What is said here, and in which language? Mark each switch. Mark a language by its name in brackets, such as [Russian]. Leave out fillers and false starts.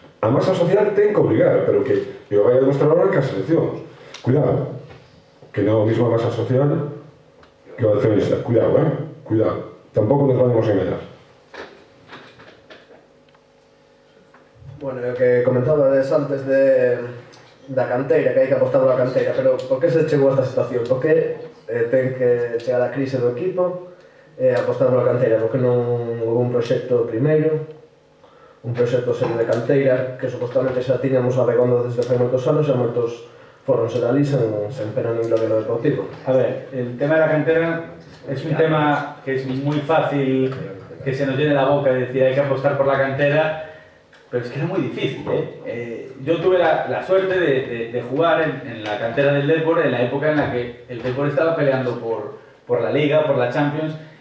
[Galician] A masa social ten que obligar, pero que eu vai a demostrar ahora que as eleccións. Cuidado, que non é a mesma masa social que o accionista. Cuidado, cuidado. Tampouco nos vamos a engañar. Bueno, o que comentabades antes da canteira, que hai que apostar pola canteira, pero por que se chegou a esta situación? Por que ten que chegar a crise do equipo e apostar pola canteira? Por que non houve un proxecto primeiro? Un proxecto serio de canteira que supostamente xa tiñamos abegondo desde fai moitos anos e moitos foron ser ali sen pena nin gloria no Deportivo. [Spanish] A ver, el tema de la cantera es un tema que es muy fácil que se nos llene la boca y decir hay que apostar por la cantera, pero es que era muy difícil, yo tuve la suerte de jugar en la cantera del Depor en la época en la que el Depor estaba peleando por la Liga, por la Champions.